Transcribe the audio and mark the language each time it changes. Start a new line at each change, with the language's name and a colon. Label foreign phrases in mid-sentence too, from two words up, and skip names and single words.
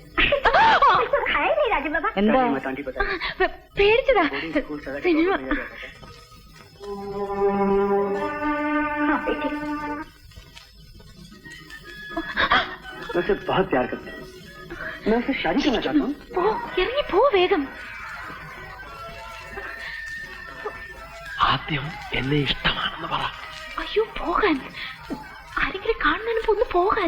Hindi: तो खाया नहीं राजू बाबा। मत आंटी बता।
Malayalam: പേടിച്ചതാ.
Hindi: मैं उसे बहुत प्यार करता हूँ. मैं उसे शादी करना चाहता हूँ.
Malayalam: ഇറങ്ങി പോ വേഗം. ആദ്യം എന്നെ ഇഷ്ടമാണെന്ന് പറ. അയ്യോ പോകാൻ. ആരെങ്കിലും കാണുന്നതിന് ഒന്ന് പോകാൻ.